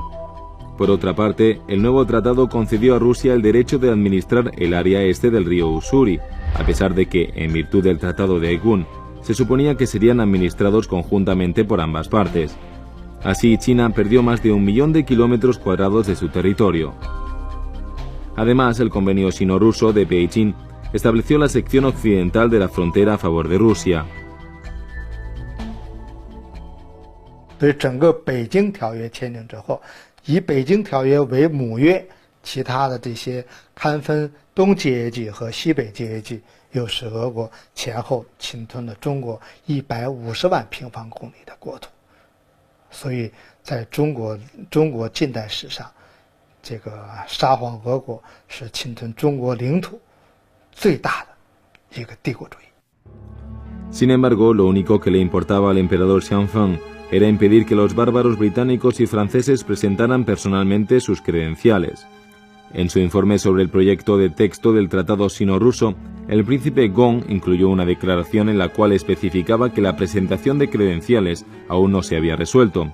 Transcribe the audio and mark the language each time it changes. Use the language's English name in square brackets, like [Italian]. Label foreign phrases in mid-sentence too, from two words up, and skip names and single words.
[Spanish] Por otra parte, el nuevo tratado concedió a Rusia el derecho de administrar el área este del río Ussuri, a pesar de que, en virtud del Tratado de Aigun, se suponía que serían administrados conjuntamente por ambas partes. Así, China perdió más de 1 millón de kilómetros cuadrados de su territorio. Además, el convenio sino-ruso de Beijing estableció la sección occidental de la frontera a favor de Rusia. [Chinese] 所以整个北京条约签订之后，以北京条约为母约，其他的这些堪分东阶级和西北阶级，又使俄国前后侵吞了中国150万平方公里的国土。所以，在中国近代史上，这个沙皇俄国是侵吞中国领土最大的一个帝国主义。 [Spanish] Sin embargo, lo único que le importaba al emperador Xianfeng era impedir que los bárbaros británicos y franceses presentaran personalmente sus credenciales. En su informe sobre el proyecto de texto del Tratado Sino-Ruso, el príncipe Gong incluyó una declaración en la cual especificaba que la presentación de credenciales aún no se había resuelto.